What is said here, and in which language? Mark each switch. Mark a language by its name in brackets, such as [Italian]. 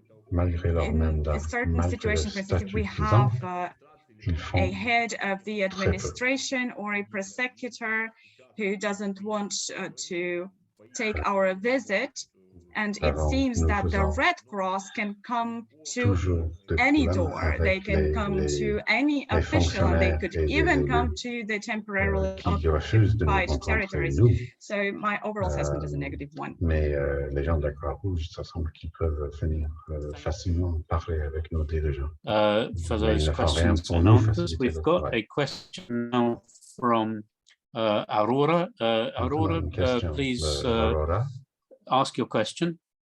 [English] In a certain situation, for instance, if we have a head of the administration or a prosecutor who doesn't want to take our visit, and it seems that the Red Cross can come to any door. They can come to any official, and they could even come to the temporarily occupied territories. So my overall assessment is a negative one. [French] Mais les gens de la Croix-Rouge, ça semble qu'ils peuvent venir facilement parler avec nos dirigeants. [English] For those questions and answers, we've got a question now from Aurora. Aurora, please ask your question.